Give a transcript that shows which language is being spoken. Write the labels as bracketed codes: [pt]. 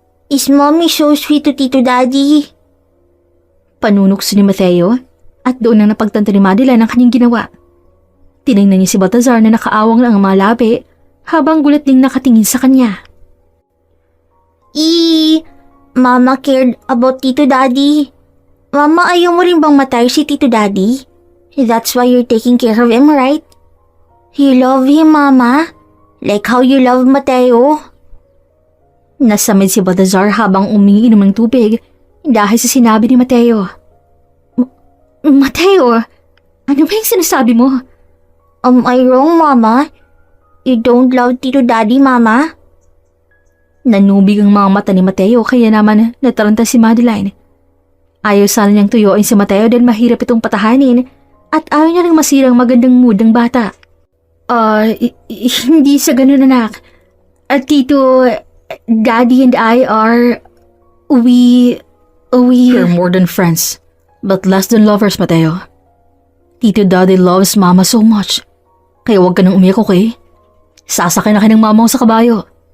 [en] Is Mommy so sweet to Tito Daddy? [tl] Panunokso ni Mateo at doon nang napagtanto ni Madeline ang kanyang ginawa. Tinignan niya si Baltazar na nakaawang lang ang mga labi habang gulat ding nakatingin sa kanya. [en] Mama cared about Tito Daddy. [tl] Mama, ayaw mo rin bang matay si Tito Daddy? [en] That's why you're taking care of him, right? You love him, Mama? Like how you love Mateo? [tl] Nasamid si Baltazar habang umiinom ng tubig dahil sa sinabi ni Mateo. Mateo, ano ba yung sinasabi mo? [en] Am I wrong, Mama? You don't love Tito Daddy, Mama? [tl] Nanubig ang mga mata ni Mateo kaya naman nataranta si Madeline. Ayaw sana niyang tuyuin si Mateo dahil mahirap itong patahanin at ayaw niya rin masirang magandang mood ng bata. Hindi sa ganun, anak. [en] Tito, Daddy and I are... We... You're more than friends, but less than lovers, Mateo. Tito Daddy loves Mama so much. [tl] Kaya huwag ka nang umiyak, okay? Sasakay na kayo ng mama mo sa kabayo.